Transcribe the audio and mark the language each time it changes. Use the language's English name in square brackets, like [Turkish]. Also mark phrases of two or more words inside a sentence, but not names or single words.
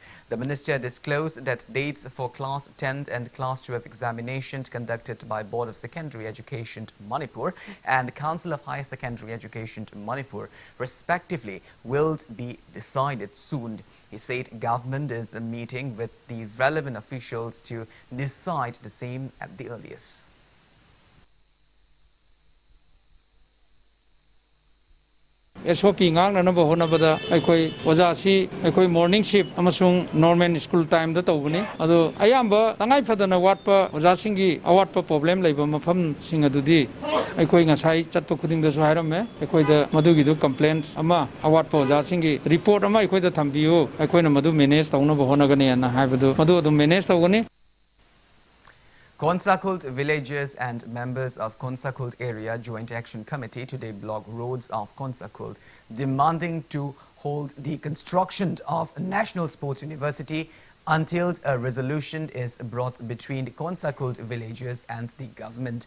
[English] The minister disclosed that dates for Class 10 and Class 12 examinations conducted by Board of Secondary Education Manipur and Council of Higher Secondary Education Manipur, respectively, will be decided soon. He said government is meeting with the relevant officials to decide the same at the earliest. [Manipuri] SOP ngang na nabo hona bada aikoi oja si aikoi [English] morning shift [Manipuri] amasung [English] normal school time [Manipuri] da tawbani ado ayamba tangai phadana watpa oja singi awatpa problem leiba mafam sing adudi aikoi ngasai chatpa khuding da su hairame aikoi da madugi du complaints ama awatpa oja singi report ama aikoi da thambiu aikoi na madu manage tawna bo hona gani na haibadu madu adu manage tawgani. [English] Konsakult villagers and members of Konsakult Area Joint Action Committee today blocked roads of Konsakult, demanding to hold the construction of National Sports University until a resolution is brought between the Konsakult villagers and the government.